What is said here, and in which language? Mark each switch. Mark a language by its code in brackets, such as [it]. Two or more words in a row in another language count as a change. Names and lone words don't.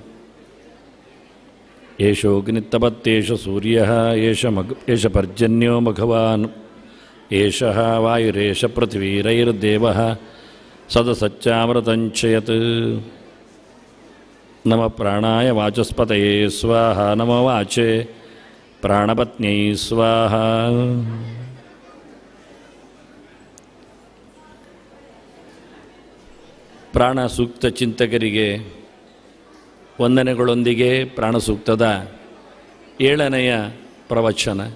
[sa] ಏಷೋಗ್ನಿತ್ತಪತ್ಯೇಷ ಸೂರ್ಯಃ ಏಷ ಪರ್ಜನ್ಯೋ ಮಘವಾನ್ ಏಷಃ ವಾಯುರೇಷ ಪೃಥ್ವೀರೈರ್ದೇವಃ ಸದಸಚ್ಚಾಮೃತಂಚಯತ್. ನಮ ಪ್ರಾಣಾಯ ವಾಚಸ್ಪತಯೇ ಸ್ವಾಹ ನಮ ವಾಚೆ ಪ್ರಾಣಪತ್ನ್ಯೈ ಸ್ವಾಹ. [kn] ಪ್ರಾಣ ಸೂಕ್ತ ಚಿಂತಕರಿಗೆ ವಂದನೆಗಳೊಂದಿಗೆ ಪ್ರಾಣಸೂಕ್ತದ 7ನೆಯ ಪ್ರವಚನ.